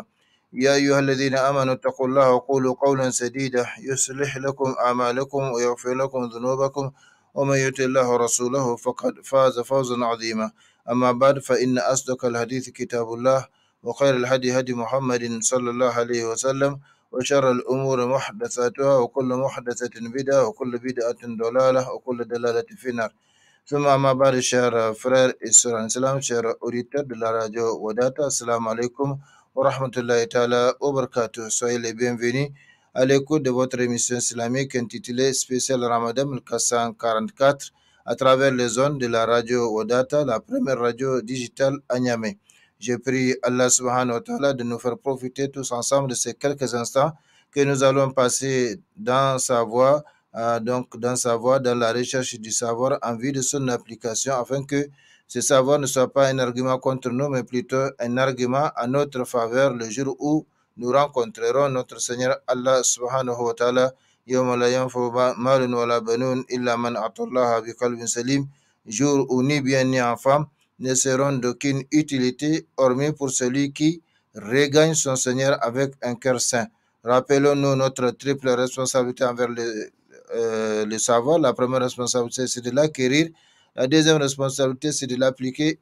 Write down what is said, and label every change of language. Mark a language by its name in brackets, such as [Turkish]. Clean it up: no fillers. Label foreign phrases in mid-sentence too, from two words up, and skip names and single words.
[Arabic] يا أيها الذين آمنوا اتقوا الله وقولوا قولا سديدا يصلح لكم أعمالكم ويغفر لكم ذنوبكم، ومن يطع الله ورسوله فقد فاز فوزا عظيما. أما بعد، فإن أصدق الحديث كتاب الله، وخير الهدي هدي محمد صلى الله عليه وسلم، وشر الأمور محدثاتها، وكل محدثة بدعة، وكل بدعة ضلالة، وكل دلالة في النار. ثم أما بعد, [French] chers frères et sœurs en islam, chers auditeurs de la radio Wadata, [Arabic] السلام عليكم ورحمة الله تعالى وبركاته. [French] Soyez les bienvenus à l'écoute de votre émission islamique intitulée Spécial Ramadan 1444 à travers les ondes de la radio Wadata, la première radio digitale à Niamey. Je prie [Arabic] الله سبحانه وتعالى [French] de nous faire profiter tous ensemble de ces quelques instants que nous allons passer dans sa voie, dans la recherche du savoir en vue de son application, afin que ce savoir ne soit pas un argument contre nous, mais plutôt un argument à notre faveur le jour où nous rencontrerons notre Seigneur [Arabic] الله سبحانه وتعالى، يوم لا ينفع مال ولا بنون إلا من أتى الله بقلب سليم, [French] jour où ni bien ni enfant ne seront d'aucune utilité, hormis pour celui qui regagne son Seigneur avec un cœur saint. Rappelons-nous notre triple responsabilité envers le savoir. La première responsabilité, c'est de l'acquérir. La deuxième responsabilité, c'est de l'appliquer.